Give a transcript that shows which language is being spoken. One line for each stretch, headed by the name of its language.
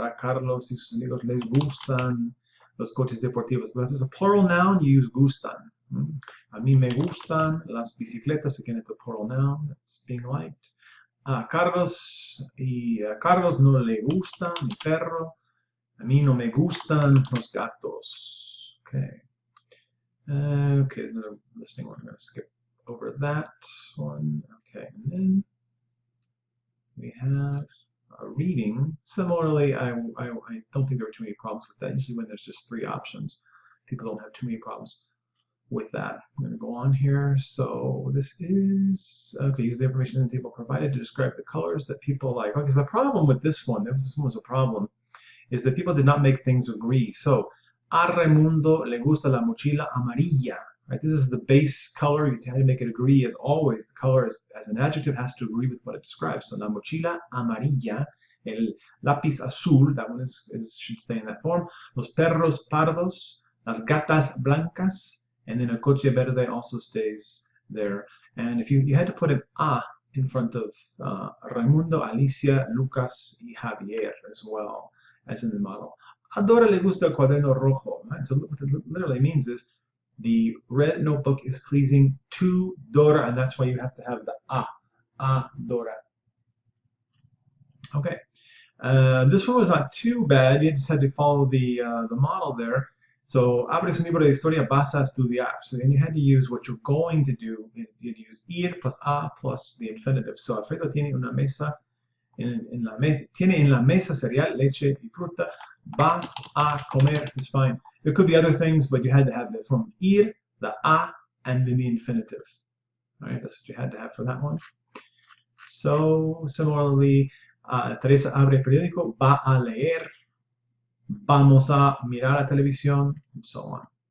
Spanish: A Carlos y sus amigos les gustan los coches deportivos.
English: But as a plural noun, you use gustan.
Spanish: A mí me gustan las bicicletas.
English: Again, it's a plural noun that's being liked.
Spanish: A Carlos no le gusta mi perro. A mí no me gustan los gatos.
English: Okay. Okay, another listening one. I'm going to skip over that one. Okay, and then we have a reading. Similarly, I don't think there are too many problems with that. Usually when there's just 3 options, people don't have too many problems with that. I'm going to go on here. So this is, okay, use the information in the table provided to describe the colors that people like. Okay, so the problem with this one, if this one was a problem, is that people did not make things agree.
Spanish: So, a Raimundo le gusta la mochila amarilla.
English: Right? This is the base color. You have to make it agree. As always, the color as an adjective has to agree with what it describes. So,
Spanish: la mochila amarilla, el lápiz azul,
English: that one should stay in that form.
Spanish: Los perros pardos, las gatas blancas,
English: and then
Spanish: el coche verde
English: also stays there. And if you had to put an a in front of Raimundo, Alicia, Lucas, y Javier as well, as in the model.
Spanish: A Dora le gusta el cuaderno rojo.
English: Right? So what it literally means is the red notebook is pleasing to Dora, and that's why you have to have the a Dora. Okay, this one was not too bad. You just had to follow the model there. So,
Spanish: abres un libro de historia, vas a estudiar.
English: So then you had to use what you're going to do. You'd use ir plus a plus the infinitive.
Spanish: So, Alfredo tiene una mesa. Tiene en la mesa cereal, leche y fruta. Va a comer.
English: It's fine. There could be other things, but you had to have the form ir, the a, and then the infinitive. All right, that's what you had to have for that one. So, similarly,
Spanish: Teresa abre el periódico, va a leer. Vamos a mirar la televisión,
English: and so on.